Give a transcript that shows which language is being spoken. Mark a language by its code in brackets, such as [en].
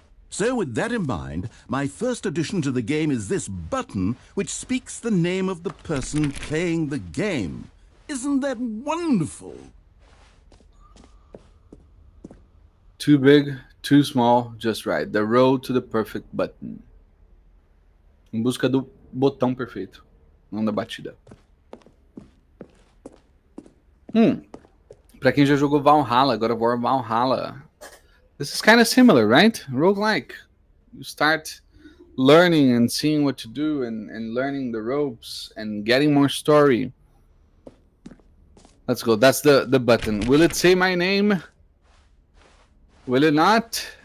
[en] So with that in mind, my first addition to the game is this button which speaks the name of the person playing the game. Isn't that wonderful? Too big, too small, just right. The road to the perfect button. [pt] Em busca do botão perfeito, não da batida. Pra quem já jogou Valhalla, agora War Valhalla. [en] This is kind of similar, right? Roguelike. You start learning and seeing what to do and learning the ropes and getting more story. Let's go. That's the button. Will it say my name? Will it not?